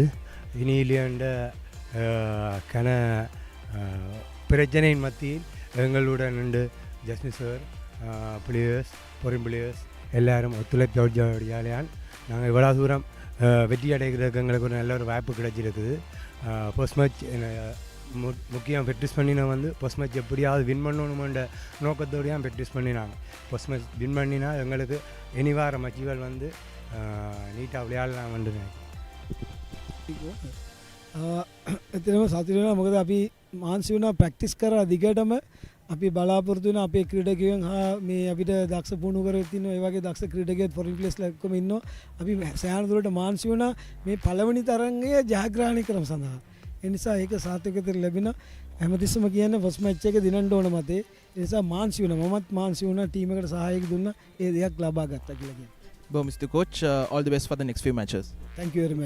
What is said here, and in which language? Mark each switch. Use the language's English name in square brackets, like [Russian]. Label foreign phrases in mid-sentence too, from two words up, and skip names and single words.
[Tamil] இனியிலேண்ட கன பிரச்சனையின் மத்தியில் எங்களுடன் ரெண்டு ஜஸ்மின் சார் பிளேயர்ஸ் [English] foreign players [Tamil] எல்லாரும் ஒத்துழைப்படியாலையால் நாங்கள் இவ்வளோ தூரம் வெற்றி அடைகிறதுக்கு எங்களுக்கு ஒரு நல்ல ஒரு வாய்ப்பு கிடைச்சிருக்குது. [English] first match [Tamil] முக்கியம் ப்ராக்டிஸ் பண்ணினா வந்து [English] first match [Tamil] எப்படியாவது வின் பண்ணணுமென்ற நோக்கத்தோடையும் ப்ராக்டிஸ் பண்ணினாங்க. [English] first match [Tamil] வின் பண்ணினா எங்களுக்கு இனி வார மேட்சுகள் வந்து நீட்டாக விளையாடலாம் வந்து [Sinhala] එතනම සතුටු වෙනවා මොකද අපි මාන්සි වුණා ප්‍රැක්ටිස් කරා දිගටම අපි බලාපොරොත්තු වෙන අපේ ක්‍රීඩකයන් හා මේ අපිට දක්ෂ පුහුණුකරෙක් ඉන්නවා ඒ වගේ දක්ෂ ක්‍රීඩකයෙක් [English] foreign players [Sinhala] එක්කම ඉන්නවා. අපි සෑහෙන දුරට මාන්සි වුණා මේ පළවෙනි තරඟයේ ජයග්‍රහණය කරම සඳහා. ඒ නිසා ඒක සාර්ථකත්වයට ලැබෙන හැමතිස්සම කියන්නේ [English] first match [Sinhala] එක දිනන්න ඕන මතේ. ඒ නිසා මාන්සි වුණා මමත් මාන්සි වුණා ටීම් එකට සහායක දුන්නා ඒ දෙයක් ලබා ගත්තා කියලා කියන්නේ. [English] Well, Mr. Coach, all the best for the next few matches. Thank you very much.